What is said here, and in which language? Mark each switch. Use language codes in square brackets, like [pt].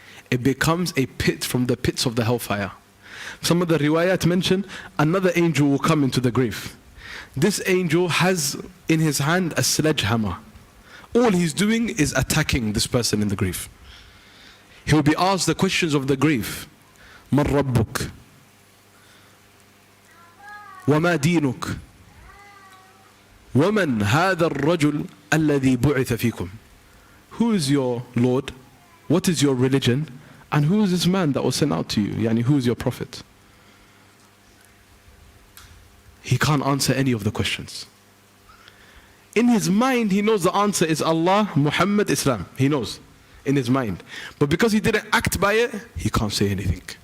[en] It becomes a pit from the pits of the hellfire. Some of the riwayat mention another angel will come into the grave. This angel has in his hand a sledgehammer. All he's doing is attacking this person in the grave. He will be asked the questions of the grave. [ar] Man rabbuk? وما دينك ومن هذا الرجل الذي بعث فيكم. [en] Who is your Lord? What is your religion? And who is this man that was sent out to you? Yani, who is your prophet? He can't answer any of the questions. In his mind, he knows the answer is Allah, Muhammad, Islam. He knows in his mind. But because he didn't act by it, he can't say anything.